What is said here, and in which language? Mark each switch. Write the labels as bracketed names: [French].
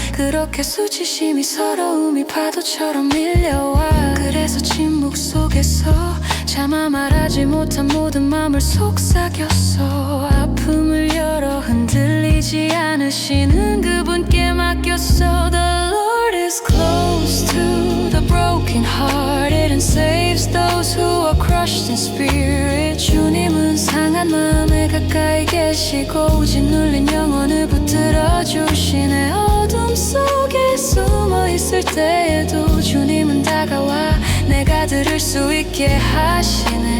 [Korean] 그렇게 수치심이 서러움이 파도처럼 밀려와. 그래서 침묵 속에서 차마 말하지 못한 모든 맘을 속삭였어. 아픔을 열어 흔들리지 않으시는 그분께 맡겼어. [English] The Lord is close to the broken-hearted and saves those who are crushed in spirit. [Korean] 주님은 상한 마음에 가까이 계시고 짓눌린 영혼을 붙들어 주시네. 어둠 속에 숨어 있을 때에도 주님은 다가와 내가 들을 수 있게 하시네.